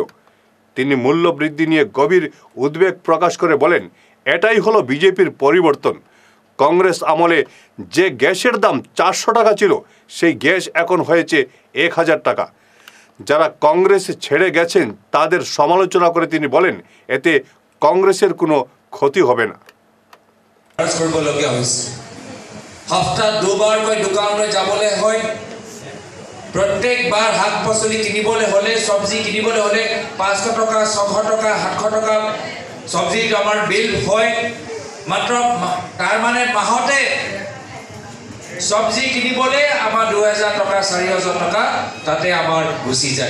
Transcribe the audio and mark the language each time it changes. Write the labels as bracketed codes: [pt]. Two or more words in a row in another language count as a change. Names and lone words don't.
[bn] তিনি মূল্য বৃদ্ধি নিয়ে গভীর উদ্বেগ প্রকাশ করে বলেন, এটাই হলো বিজেপির পরিবর্তন। কংগ্রেস আমলে যে গ্যাসের দাম 400 টাকা ছিল, সেই গ্যাস এখন হয়েছে 1000 টাকা। যারা কংগ্রেস ছেড়ে গেছেন তাদের সমালোচনা করে তিনি বলেন, এতে কংগ্রেসের কোনো ক্ষতি হবে না। [as] সপ্তাহত দুবাৰকৈ দোকানলৈ যাবলৈ হয়। প্ৰত্যেকবাৰ শাক পাচলি কিনিবলৈ হ'লে, চব্জি কিনিবলৈ হ'লে 500 টকা, 600 টকা, 700 টকা চব্জি আমাৰ বিল হয়। মাত্ৰ তাৰ মানে মাহতে চব্জি কিনিবলৈ আমাৰ 2000 টকা, 4000 টকা তাতে আমাৰ গুচি যায়।